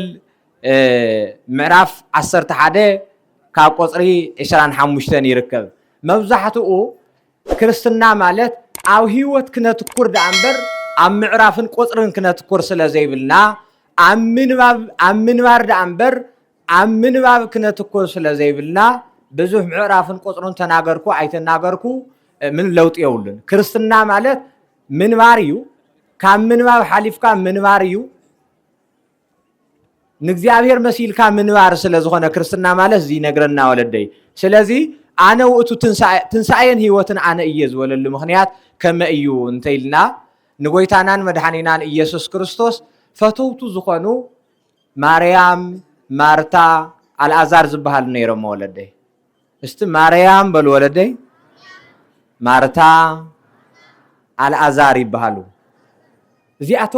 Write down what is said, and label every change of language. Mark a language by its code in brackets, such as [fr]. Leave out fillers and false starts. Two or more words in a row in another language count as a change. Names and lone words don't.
[ti] ምዕራፍ 11 ካብ ቁጽሪ 25 ይርከብ መብዛሕትኡ ክርስትና ማለት ኣብ ህይወት ክነትኩር ዳእምበር ኣብ ምዕራፍን ቁጽርን ክነትኩር ስለዘይብልና ኣብ ምንባር ዳእምበር ኣብ ምንባብ ክነትኩር ስለዘይብልና ብዙሕ ምዕራፍን ቁጽርን [am] ተናገርኩ አይተናገርኩ ምን ለውጥ የውልን [ti] ክርስትና ማለት ምንባር እዩ ካብ ምንባብ ሓሊፍካ ምንባር እዩ ንእግዚአብሔር መሲልካ ምንባር ስለዝኾነ ክርስትና ማለት እዚ ነግረና ወለደይ ስለዚ አነ ውእቱ ትንሣኤን ህይወትን አነ እየ ዝበለሉ ምኽንያት ከመ እዩ እንተይልና ንጎይታናን መድኃኒናን ኢየሱስ ክርስቶስ ፈተውቱ ዝኾኑ ማርያም ማርታ አልዓዛር ዝበሃሉ ነይሮም ወለደይ እስቲ ማርያም በሉ ወለደይ ማርታ አልዓዛር ይበሃሉ እዚኣቶም